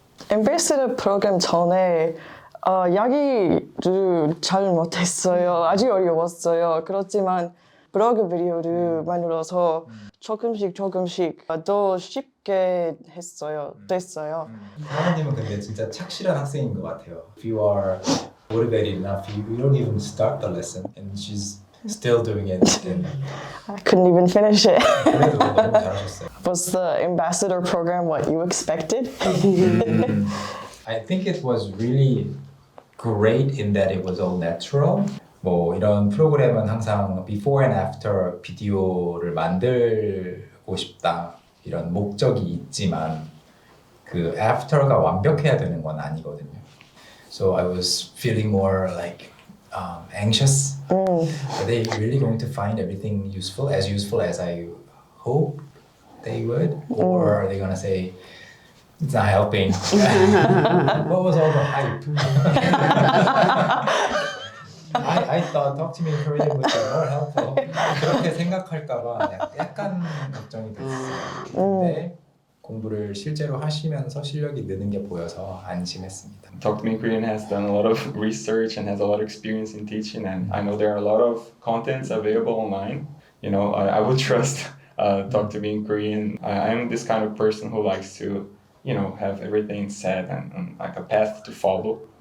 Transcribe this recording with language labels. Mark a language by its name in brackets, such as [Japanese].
[Korean] 엠베시더 프로그램 전에 이야기를 잘 못했어요. 아주 어려웠어요. 그렇지만 블로그 비디오를 만들어서 조금씩 더 쉽게 됐어요. 하나님은 근데 진짜 착실한 학생인 것 같아요. [English] If you are motivated enough, you don't even start the lesson, and she's still doing it. I couldn't even finish it. [Korean] 그래도 너무 잘하셨어요. [English] Was the ambassador program what you expected? I think it was really great in that it was all natural. [Korean] 뭐 이런 프로그램은 항상 [English] before and after [Korean] 비디오를 만들고 싶다 이런 목적이 있지만 그 after가 완벽해야 되는 건 아니거든요. [English] So I was feeling more like anxious. Are they really going to find everything useful as I hope they would, or are they gonna say it's not helping? What was all the hype? I thought Talk to Me in Korean would be more helpful. [Korean] 그렇게 생각할까봐 약간 걱정이 됐어요. 근데 공부를 실제로 하시면서 실력이 느는 게 보여서 안심했습니다. [English] Talk to Me in Korean has done a lot of research and has a lot of experience in teaching, and I know there are a lot of contents available online. You know, I would trust Talk to Me in Korean. I'm this kind of person who likes to, you know, have everything set and like a path to follow.